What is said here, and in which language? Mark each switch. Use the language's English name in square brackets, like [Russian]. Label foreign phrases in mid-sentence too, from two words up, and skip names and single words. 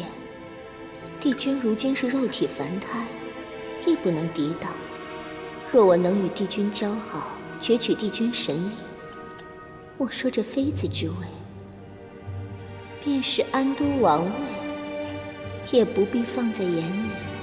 [Chinese] 帝君如今是肉體凡胎，亦不能抵擋。若我能與帝君交好，攫取帝君神力，我說這妃子之位，便是安都王位，也不必放在眼裡。